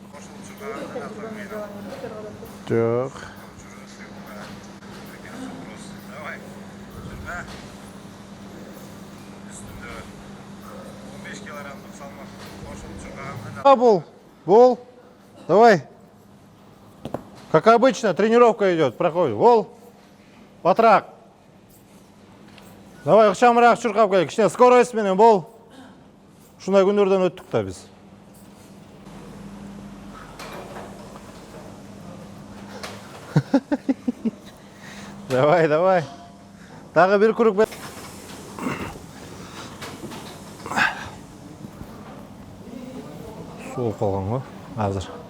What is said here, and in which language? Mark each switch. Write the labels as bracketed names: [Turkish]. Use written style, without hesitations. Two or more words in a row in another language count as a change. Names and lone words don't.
[Kyrgyz] Çok. Бол. Давай. [Russian] Как обычно, тренировка идет, проходит. [Kyrgyz] Бол. Батрак. Давай, ыкчамыраак чуркап кел. Кичине скорость менен бол. Ушундай күндөрдөн өттүк да биз. Давай. Дагы бир круг бер. Соолуп калган го азыр.